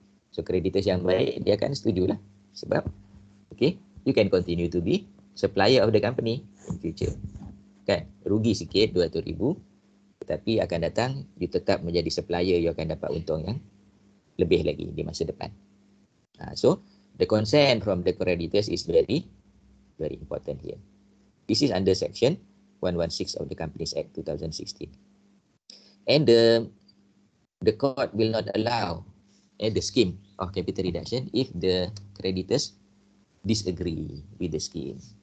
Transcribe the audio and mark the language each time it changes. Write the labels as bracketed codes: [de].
[ms] So creditors yang baik dia akan setujulah. [en] Sebab okay, you can continue to be supplier of the company in future. [ms] Kan? Rugi sikit 200,000. Tetapi akan datang, you tetap menjadi supplier, you akan dapat untung yang lebih lagi di masa depan. [en] So, the consent from the creditors is very, very important here. This is under section 116 of the Companies Act 2016. And the court will not allow the scheme of capital reduction if the creditors disagree with the scheme.